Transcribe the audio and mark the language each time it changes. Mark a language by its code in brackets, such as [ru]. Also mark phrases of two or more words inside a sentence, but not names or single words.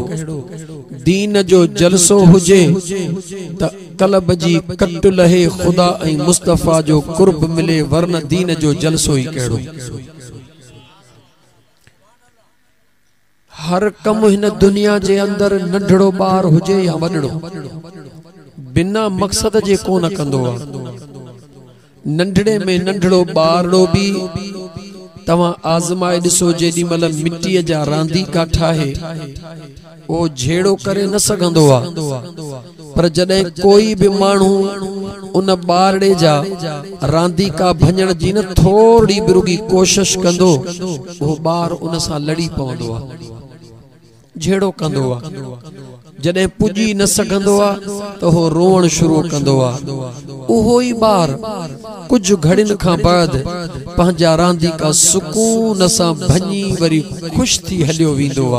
[sd] दीन जो जलसो हुजे त कलब जी कट लहे खुदा ऐं मुस्तफा जो कुर्ब मिले, वरन दीन जो जलसो ही कहिड़ो। हर कम हिन दुनिया जे अंदर नंढड़ो बार हुजे या वडड़ो, बिना मकसद जे कोन कंदो आ। नंढड़े में नंढड़ो बारड़ो भी तवा आजमाए दिसो, जेडी मल मिट्टी जा रांदी का ठाहे ओ झेड़ो करे न सघंदो आ, पर जडे कोई भी मानू उन बारड़े जा रांदी का भंजण जी न थोड़ी बिरुगी कोशिश कंदो, वो बार उन सा लड़ी पवंदो आ, झेड़ो कंदो आ। जडे पुजी न सघंदो आ तो हो रोवण शुरू कंदो आ। उहो ही बार कुछ घड़िन खां बाद पंहिंजा रांदी का सुकून सां भञी वरी खुश थी हलियो वींदो आ।